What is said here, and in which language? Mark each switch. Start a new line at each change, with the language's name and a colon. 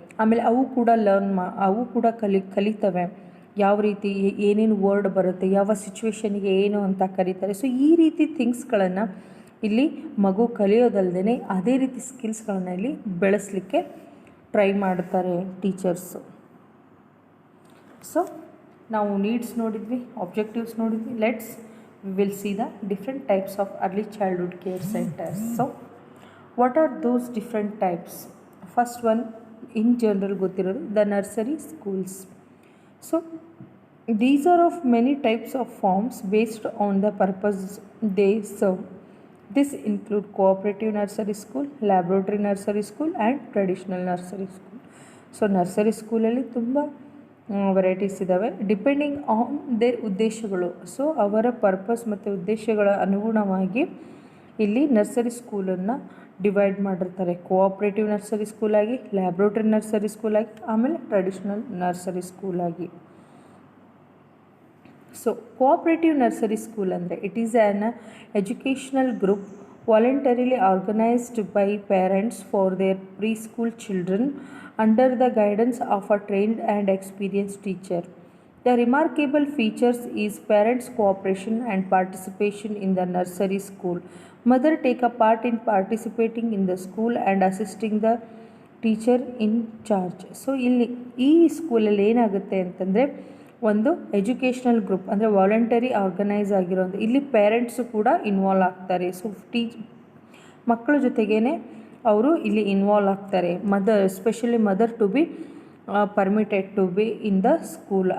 Kannada: ಆಮೇಲೆ ಅವು ಕೂಡ ಕಲಿತವೆ ಯಾವ ರೀತಿ ಏನೇನು ವರ್ಡ್ ಬರುತ್ತೆ, ಯಾವ ಸಿಚುವೇಶನ್ಗೆ ಏನು ಅಂತ ಕರೀತಾರೆ. ಸೊ ಈ ರೀತಿ ಥಿಂಗ್ಸ್ಗಳನ್ನು ಇಲ್ಲಿ ಮಗು ಕಲಿಯೋದಲ್ದೇ ಅದೇ ರೀತಿ ಸ್ಕಿಲ್ಸ್ಗಳನ್ನು ಇಲ್ಲಿ ಬೆಳೆಸಲಿಕ್ಕೆ ಟ್ರೈ ಮಾಡ್ತಾರೆ ಟೀಚರ್ಸು. ಸೊ ನಾವು ನೀಡ್ಸ್ ನೋಡಿದ್ವಿ, ಆಬ್ಜೆಕ್ಟಿವ್ಸ್ ನೋಡಿದ್ವಿ.
English: we will see the different types of early childhood care centers. So what are those different types? First one, in general
Kannada: ಗೊತ್ತಿರೋದು,
English: the nursery schools. So these are of many types of forms based on the purpose they serve. This include cooperative nursery school, laboratory nursery school and traditional nursery school.
Kannada: So nursery school ಅಲ್ಲಿ ತುಂಬ varieties ಇದ್ದಾವೆ,
English: depending on their
Kannada: ಉದ್ದೇಶಗಳು. So ಅವರ purpose ಮತ್ತು ಉದ್ದೇಶಗಳ ಅನುಗುಣವಾಗಿ ಇಲ್ಲಿ nursery ಸ್ಕೂಲನ್ನು divide ಮಾಡಿರ್ತಾರೆ. ಕೋಆಪ್ರೇಟಿವ್ ನರ್ಸರಿ ಸ್ಕೂಲಾಗಿ, ಲ್ಯಾಬ್ರೋಟರಿ ನರ್ಸರಿ ಸ್ಕೂಲಾಗಿ, ಆಮೇಲೆ traditional nursery ಸ್ಕೂಲಾಗಿ. So cooperative nursery school ಅಂದರೆ
English: It is an educational group voluntarily organized by parents for their preschool children under the guidance of a trained and experienced teacher. The remarkable features is parents' cooperation and participation in the nursery school. Mother take a part in participating in the school and assisting the teacher in charge.
Kannada: So ಇಲ್ಲಿ ಈ ಸ್ಕೂಲಲ್ಲಿ ಏನಾಗುತ್ತೆ ಅಂತಂದರೆ, ಒಂದು educational group ಅಂದರೆ voluntary organise ಆಗಿರೋದು. ಇಲ್ಲಿ parents ಕೂಡ ಇನ್ವಾಲ್ವ್ ಆಗ್ತಾರೆ. ಸೊ ಮಕ್ಕಳ ಜೊತೆಗೇ ಅವರು ಇಲ್ಲಿ ಇನ್ವಾಲ್ವ್ ಆಗ್ತಾರೆ.
English: Especially mother to be permitted to be in the school.